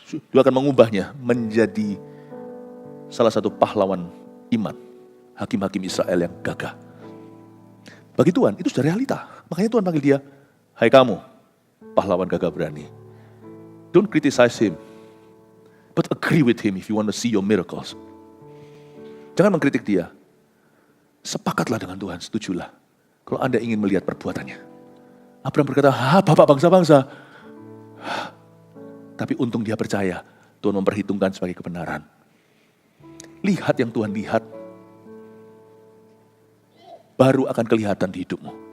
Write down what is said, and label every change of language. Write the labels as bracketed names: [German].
[Indonesian] Dia akan mengubahnya menjadi salah satu pahlawan iman. Hakim-hakim Israel yang gagah. Bagi Tuhan, itu sudah realita. Makanya Tuhan panggil dia, hai kamu, pahlawan gagah berani. [English] Don't criticize him, but agree with him if you want to see your miracles. [Indonesian] Jangan mengkritik dia. Sepakatlah dengan Tuhan, setujulah. Kalau Anda ingin melihat perbuatannya. Abraham berkata, bapak bangsa-bangsa. Tapi untung dia percaya, Tuhan memperhitungkan sebagai kebenaran. Lihat yang Tuhan lihat, baru akan kelihatan di hidupmu.